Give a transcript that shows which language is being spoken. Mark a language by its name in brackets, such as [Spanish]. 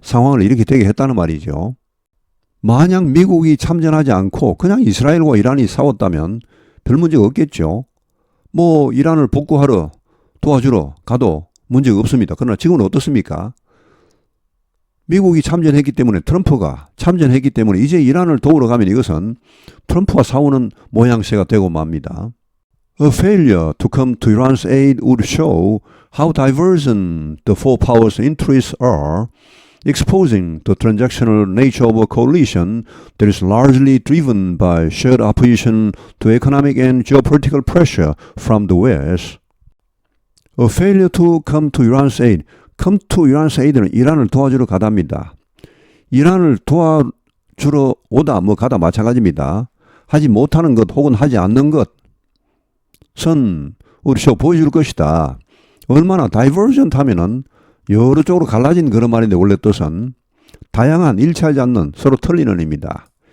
[Korean] 상황을 이렇게 되게 했다는 말이죠. 만약 미국이 참전하지 않고 그냥 이스라엘과 이란이 싸웠다면 별 문제가 없겠죠. 뭐 이란을 복구하러 도와주러 가도 문제가 없습니다. 그러나 지금은 어떻습니까? 미국이 참전했기 때문에, 트럼프가 참전했기 때문에 이제 이란을 도우러 가면 이것은 트럼프와 싸우는 모양새가 되고 맙니다. [English] A failure to come to Iran's aid would show how divergent the four powers' interests are, exposing the transactional nature of a coalition that is largely driven by shared opposition to economic and geopolitical pressure from the West. A failure to come to Iran's aid. come to Iran's aid [Korean] 는 이란을 도와주러 가답니다. 이란을 도와주러 오다 뭐 가다 마찬가지입니다. 하지 못하는 것 혹은 하지 않는 것은 우리 보여줄 것이다. 얼마나 divergent 하면은 여러 쪽으로 갈라진 그런 말인데, 원래 뜻은 다양한, 일치하지 않는, 서로 틀리는 의미입니다.